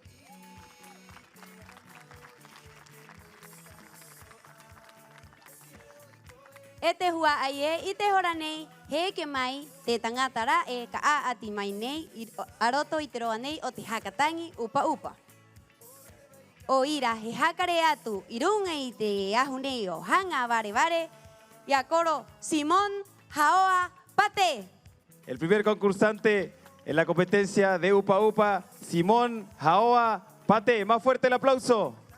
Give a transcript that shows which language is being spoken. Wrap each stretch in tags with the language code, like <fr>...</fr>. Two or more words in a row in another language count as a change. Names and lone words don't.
<rap>Ete hua aie, ite hora nei, he ke mai, te tangatara e ka a ati mai nei, aroto i te roa nei o te hakatangi Upa Upa. O ira he hakare atu, irunga i te ahu nei o hanga vare vare, ya coro Simón Haoa Pate.</rap> <es>El primer concursante en la competencia de Upa Upa, Simón Haoa Pate. Más fuerte el aplauso.</es>